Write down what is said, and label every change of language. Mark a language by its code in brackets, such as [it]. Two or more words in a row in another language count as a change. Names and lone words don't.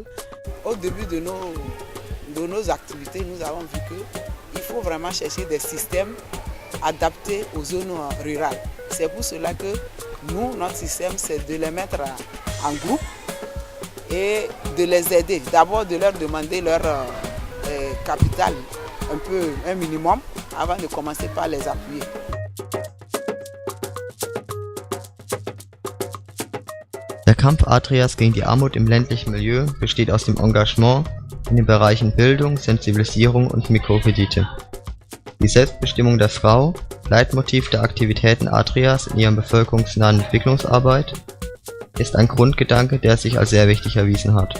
[fr] Au début de nos activités, nous avons vu qu'il faut vraiment chercher des systèmes adaptés aux zones rurales. C'est pour cela que nous, notre système, c'est de les mettre en groupe et de les aider. D'abord de leur demander leur capital, un minimum, avant de commencer par les appuyer. [de] Der Kampf Adrias gegen die Armut im ländlichen Milieu besteht aus dem Engagement in den Bereichen Bildung, Sensibilisierung und Mikrokredite. Die Selbstbestimmung der Frau, Leitmotiv der Aktivitäten Adrias in ihrer bevölkerungsnahen Entwicklungsarbeit, ist ein Grundgedanke, der sich als sehr wichtig erwiesen hat.